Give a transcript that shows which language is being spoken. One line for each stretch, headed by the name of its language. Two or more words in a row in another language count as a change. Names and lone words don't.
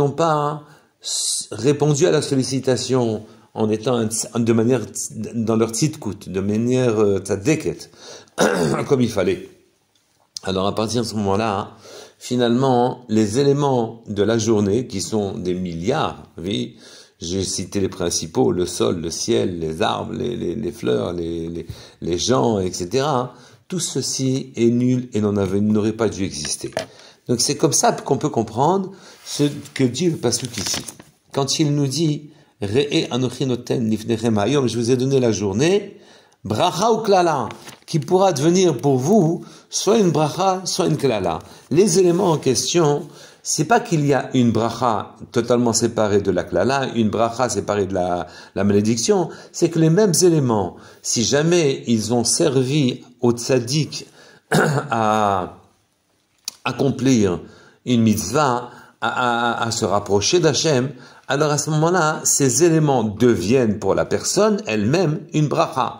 French: n'ont pas répondu à la sollicitation en étant de manière, dans leur tzidkut, de manière tzadeket, comme il fallait, alors à partir de ce moment-là, finalement, les éléments de la journée, qui sont des milliards, oui, J'ai cité les principaux, le sol, le ciel, les arbres, les fleurs, les gens, etc. Tout ceci est nul et n'aurait pas dû exister. Donc c'est comme ça qu'on peut comprendre ce que dit le pasuk ici. Quand il nous dit «
Hebrew: ראה אנכי נותן לפניכם היום
French: » je vous ai donné la journée, bracha ou klala, qui pourra devenir pour vous soit une bracha, soit une klala. Les éléments en question, c'est pas qu'il y a une bracha totalement séparée de la klala, une bracha séparée de la malédiction, c'est que les mêmes éléments, si jamais ils ont servi au tzaddik à accomplir une mitzvah, à se rapprocher d'Hachem, alors à ce moment-là, ces éléments deviennent pour la personne elle-même une bracha.